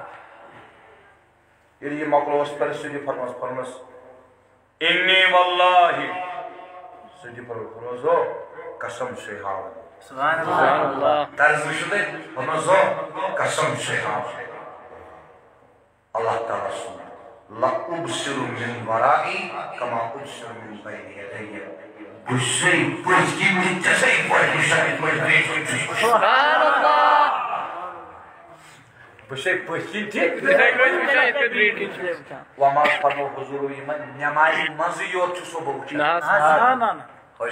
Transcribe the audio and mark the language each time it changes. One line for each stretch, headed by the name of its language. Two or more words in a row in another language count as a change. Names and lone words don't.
Kashmiri: ییٚلہِ یہِ مۄکلووُس پَتہٕ سیٚودُے فرموس
Arabic: اِنِّی واللہ
Kashmiri: سیٚودُے فرموس ہو قسم چھُے ہاوان
Arabic: سبحان اللہ
Kashmiri: طرز وٕچھِو تُہۍ فرموس ہو قسم چھُے ہاوان اللہ تعالیٰ سُنٛد
Arabic: لأبصر من ورائي كما أبصر من بين يدي
Kashmiri: بہٕ چھُسَے پٔزۍ کِنۍ ژےٚ پٲٹھۍ وٕچھان
Arabic: سبحان اللہ
Kashmiri: بہٕ چھُسَے پٔزۍ کِنۍ تہِ وما فرمو حضوٗر یِمن نٮ۪مازِ منٛزٕے یوت چھُ سو بہٕ وٕچھان تۄہہِ